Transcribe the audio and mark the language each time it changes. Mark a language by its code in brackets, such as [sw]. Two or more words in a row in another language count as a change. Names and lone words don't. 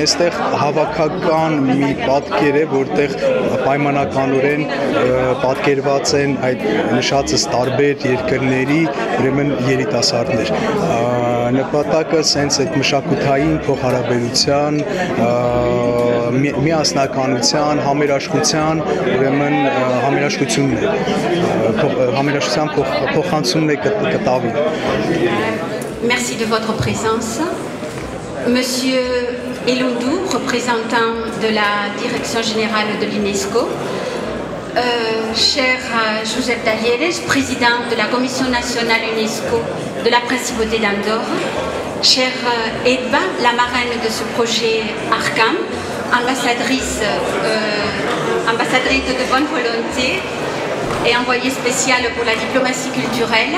[hy] այստեղ հավաքական մի պատկեր է, որտեղ պայմանականորեն պատկերված են այդ նշածս տարբեր երկրների ուրեմն երիտասարդներ։ Նպատակը սենց այդ մշակութային փոխհարաբերության, միասնականության, համերաշխության, ուրեմն համերաշխությունն է, համերաշխության փոխանցումն է կտավի։ [fr] Merci de votre présence. Monsieur Elondou, représentant de la Direction générale de l'UNESCO, cher Joseph Talleres, président de la Commission nationale UNESCO de la Principauté d'Andorre, cher Edba, la marraine de ce projet ARCAM, ambassadrice de bonne volonté et envoyée spéciale pour la diplomatie culturelle.